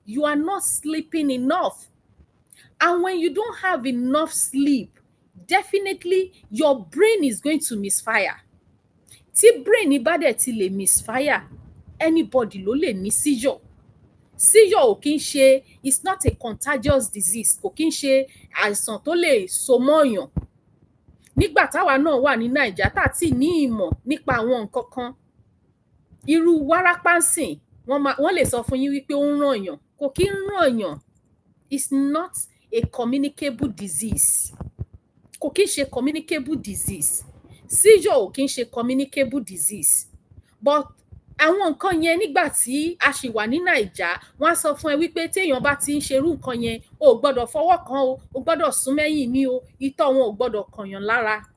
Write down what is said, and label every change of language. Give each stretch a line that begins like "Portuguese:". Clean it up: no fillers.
English: You are not sleeping enough. And when you don't have enough sleep, definitely your brain is going to misfire.
Yoruba: Tí brain bá dẹ̀ ti lè misfire, anybody ló lè ní seizure. Seizure ò kí ń ṣe,
English: it's not a contagious disease.
Yoruba: Kò kí ń ṣe àìsàn tó lè so mọ́yàn. Nígbà táwa náà wà ní Naija tá tí ní ìmọ̀ nípa àwọn nǹkan kan, irú wárápá ńsìn, wọ́n lè sọ fún yín wípé ó ń rànyàn. Kò kí ń rànyàn.
English: It's not a communicable disease.
Yoruba: Kò kí ń ṣe communicable disease. Seizure ò kí ń ṣe communicable disease. But àwọn nǹkan yẹn nígbà tí a ṣì wà ní Naija, wọ́n á sọ fún ẹ wípé téèyàn bá ti ń ṣerú nǹkan yẹn, o ò gbọ́dọ̀ fọwọ́ kàn o gbọ́dọ̀ sún mẹ́yìn ní o, itọ́ wọn ò gbọ́dọ̀ kànyàn lára.